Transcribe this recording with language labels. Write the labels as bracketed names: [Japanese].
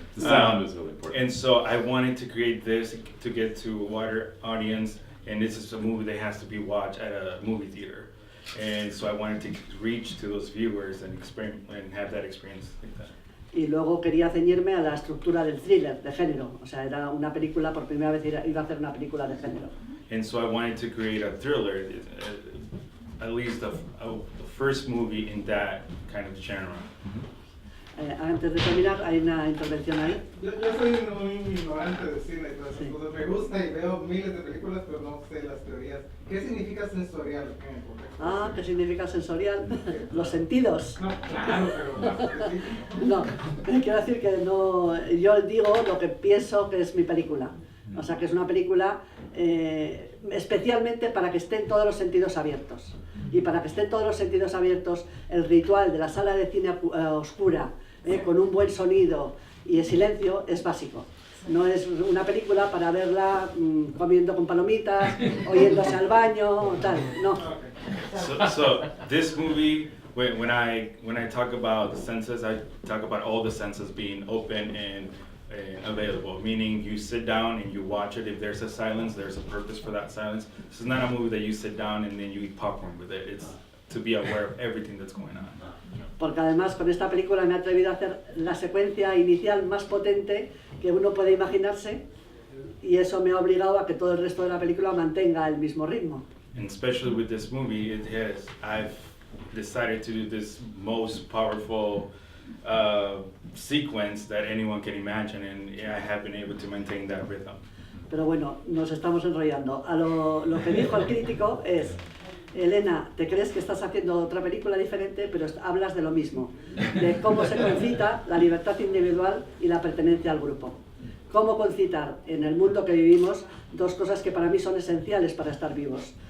[English] The sound is really important. And so I wanted to create this to get to a wider audience, and this is a movie that has to be watched at a movie theater. And so I wanted to reach to those viewers and have that experience like that. [Spanish] Y luego quería ceñirme a la estructura del thriller, de género. O sea, era una película, por primera vez iba a hacer una película de género. [English] And so I wanted to create a thriller, at least the first movie in that kind of genre. [Spanish] Antes de terminar, hay una intervención ahí. Yo soy un ignorante de cine y todas esas Sí. cosas. Me gusta y veo miles de películas, pero no sé las teorías. ¿Qué significa sensorial en el contexto? Ah, ¿qué significa sensorial? Los sentidos. No, claro, pero más específico. No, quiero decir que no, yo digo lo que pienso que es mi película. O sea, que es una película especialmente para que estén todos los sentidos abiertos. Y para que estén todos los sentidos abiertos, el ritual de la sala de cine oscura, con un buen sonido y el silencio, es básico. No es una película para verla comiendo con palomitas, oyéndose al baño o tal, no. [English] So this movie, when I talk about the senses, I talk about all the senses being open and available, meaning you sit down and you watch it. If there's a silence, there's a purpose for that silence. This is not a movie that you sit down and then you eat popcorn with it. It's to be aware of everything that's going on. [Spanish] Porque además con esta película me he atrevido a hacer la secuencia inicial más potente que uno puede imaginarse y eso me ha obligado a que todo el resto de la película mantenga el mismo ritmo. [English] And especially with this movie, I've decided to do this most powerful sequence that anyone can imagine, and I have been able to maintain that rhythm. [Spanish] Pero bueno, nos estamos enrollando. Lo que dijo el crítico es: Elena, te crees que estás haciendo otra película diferente, pero hablas de lo mismo, de cómo se concita la libertad individual y la pertenencia al grupo. Cómo concitar en el mundo que vivimos dos cosas que para mí son esenciales para estar vivos.